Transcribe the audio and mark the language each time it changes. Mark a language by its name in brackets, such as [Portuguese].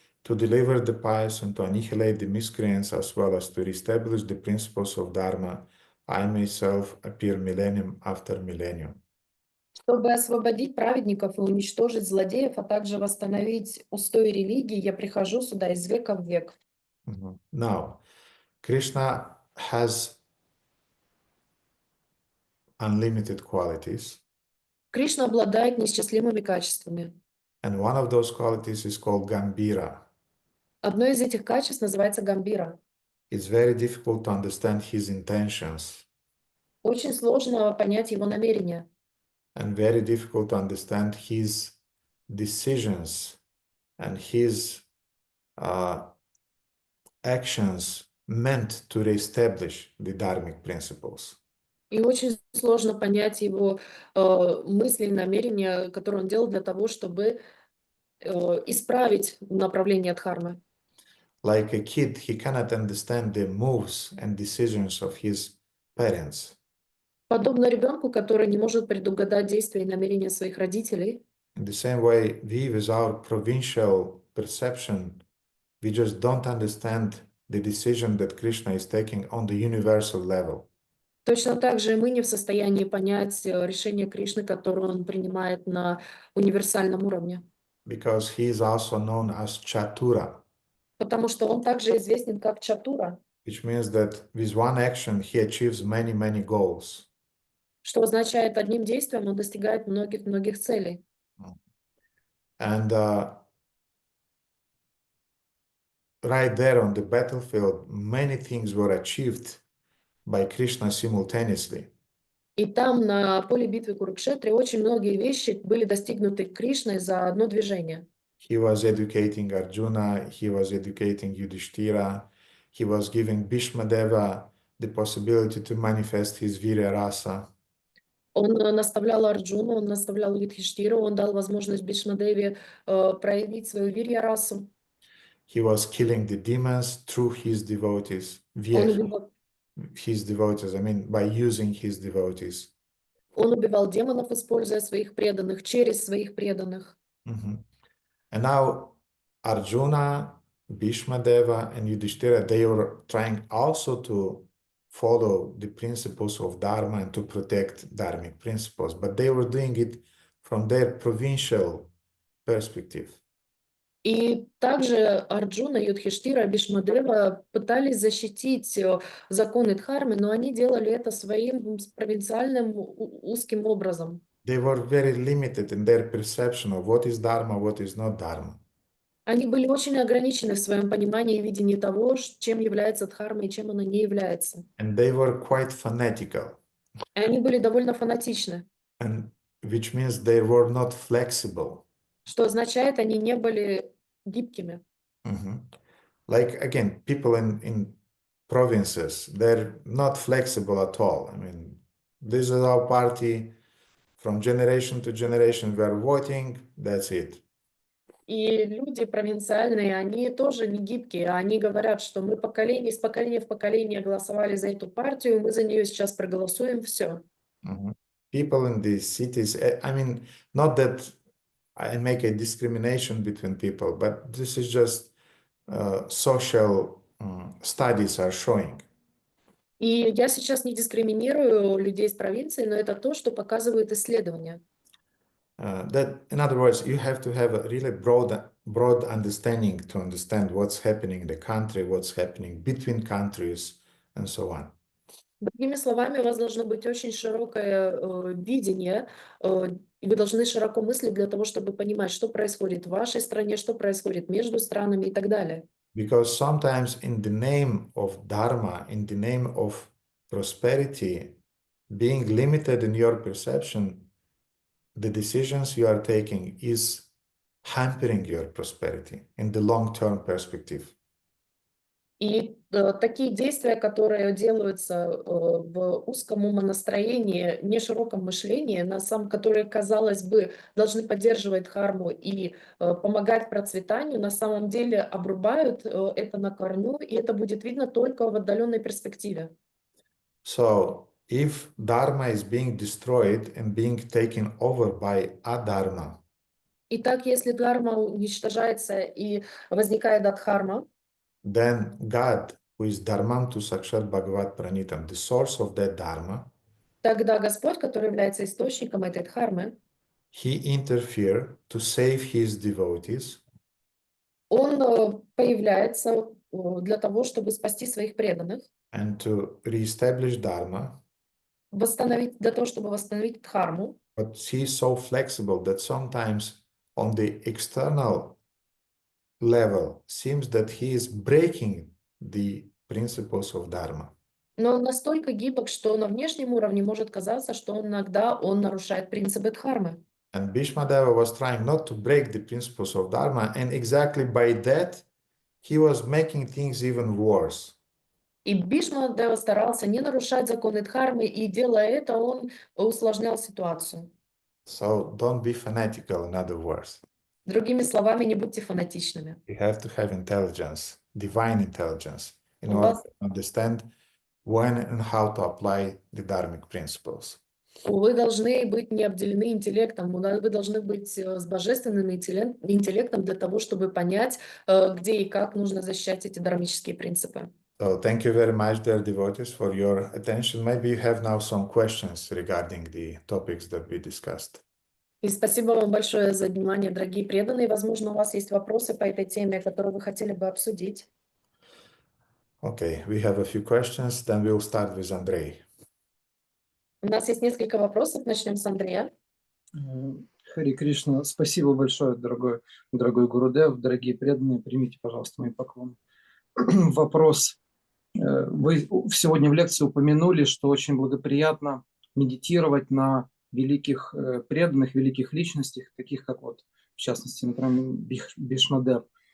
[English] To deliver the pious and to annihilate the miscreants as well as to reestablish the principles of Dharma, I myself appear millennium after millennium. [Russian] Чтобы освободить праведников и уничтожить злодеев, а также восстановить устои религии, я прихожу сюда из века в век. [English] Now, Krishna has unlimited qualities, [Russian] Кришна обладает неисчислимыми качествами. [English] and one of those qualities is called Gambhira. [Russian] Одно из этих качеств называется гамбира. [English] It's very difficult to understand his intentions [Russian] Очень сложно понять его намерения. [English] and very difficult to understand his decisions and his actions meant to reestablish the dharmic principles. [Russian] И очень сложно понять его мысли и намерения, которые он делал для того, чтобы исправить направление дхармы. [English] Like a kid, he cannot understand the moves and decisions of his parents. [Russian] Подобно ребенку, который не может предугадать действия и намерения своих родителей. [English] In the same way, we, with our provincial perception, we just don't understand the decision that Krishna is taking on the universal level. [Russian] Точно так же и мы не в состоянии понять решение Кришны, которое он принимает на универсальном уровне. [English] Because he is also known as Chatura, [Russian] Потому что он также известен как Чатура, [English] which means that with one action he achieves many, many goals. [Russian] что означает, одним действием он достигает многих-многих целей. [English] And right there on the battlefield, many things were achieved by Krishna simultaneously. [Russian] И там, на поле битвы Курукшетре, очень многие вещи были достигнуты Кришной за одно движение. [English] He was educating Arjuna, he was educating Yudhishthira, he was giving Bhīṣmadeva the possibility to manifest his virya rasa. [Russian] Он наставлял Арджуну, он наставлял Юдхиштиру, он дал возможность Бhīṣmadevе проявить свою вирья-расу. [English] He was killing the demons through his devotees, via his devotees, I mean, by using his devotees. [Russian] Он убивал демонов, используя своих преданных, через своих преданных. [English] And now Arjuna, Bhīṣmadeva, and Yudhishthira, they were trying also to follow the principles of Dharma and to protect Dharmic principles, but they were doing it from their provincial perspective. [Russian] И также Арджуна, Юдхиштира, Бhīṣmadeva пытались защитить законы Дхармы, но они делали это своим провинциальным узким образом. [English] They were very limited in their perception of what is Dharma, what is not Dharma. [Russian] Они были очень ограничены в своем понимании и видении того, чем является Дхарма и чем она не является. [English] And they were quite fanatical. [Russian] И они были довольно фанатичны. [English] And which means they were not flexible. [Russian] Что означает, они не были гибкими. [English] Like, again, people in provinces, they're not flexible at all. I mean, this is our party. From generation to generation, we are voting, that's it. [Russian] И люди провинциальные, они тоже не гибкие. Они говорят, что мы из поколения в поколение голосовали за эту партию, мы за нее сейчас проголосуем, все. [English] People in these cities, I mean, not that I make a discrimination between people, but this is just social studies are showing. [Russian] И я сейчас не дискриминирую людей из провинции, но это то, что показывают исследования. [English] That, in other words, you have to have a really broad understanding to understand what's happening in the country, what's happening between countries, and so on. [Russian] Другими словами, у вас должно быть очень широкое видение, и вы должны широко мыслить для того, чтобы понимать, что происходит в вашей стране, что происходит между странами и так далее. [English] Because sometimes in the name of Dharma, in the name of prosperity, being limited in your perception, the decisions you are taking is hampering your prosperity in the long-term perspective. [Russian] И такие действия, которые делаются в узком умонастроении, нешироком мышлении, которые, казалось бы, должны поддерживать дхарму и помогать процветанию, на самом деле обрубают это на корню, и это будет видно только в отдаленной перспективе. [English] So, if dharma is being destroyed and being taken over by adharma, [Russian] Итак, если дхарма уничтожается и возникает адхарма, [English] then God, who is [Sanskrit] dharmam tu sakshat bhagavat pranitam, [English] the source of that dharma, [Russian] тогда Господь, который является источником этой дхармы, [English] he interfered to save his devotees [Russian] он появляется для того, чтобы спасти своих преданных, [English] and to reestablish dharma. [Russian] для того, чтобы восстановить дхарму. [English] But he is so flexible that sometimes on the external level seems that he is breaking the principles of dharma. [Russian] Но он настолько гибок, что на внешнем уровне может казаться, что иногда он нарушает принципы дхармы. [English] And Bhīṣmadeva was trying not to break the principles of dharma, and exactly by that he was making things even worse. [Russian] И Бхишмадева старался не нарушать законы дхармы, и делая это, он усложнял ситуацию. [English] So don't be fanatical, in other words. [Russian] Другими словами, не будьте фанатичными. [English] You have to have intelligence, divine intelligence, in [Russian] У [English] order [Russian] вас- [English] to understand when and how to apply the dharmic principles. [Russian] Вы должны быть не обделены интеллектом, вы должны быть с божественным интеллектом для того, чтобы понять, где и как нужно защищать эти дхармические принципы. [English] So thank you very much, dear devotees, for your attention. Maybe you have now some questions regarding the topics that we discussed. [Russian] И спасибо вам большое за внимание, дорогие преданные. Возможно, у вас есть вопросы по этой теме, которые вы хотели бы обсудить. [English] Okay, we have a few questions. Then we'll start with Andrei. [Russian] У нас есть несколько вопросов. Начнем с Андрея. Хари Кришна, спасибо большое, дорогой Гурудев, дорогие преданные, примите, пожалуйста, мои поклоны. Вопрос. Вы сегодня в лекции упомянули, что очень благоприятно медитировать на великих преданных, великих личностях, таких как вот, в частности, например, Бhīṣmadeva.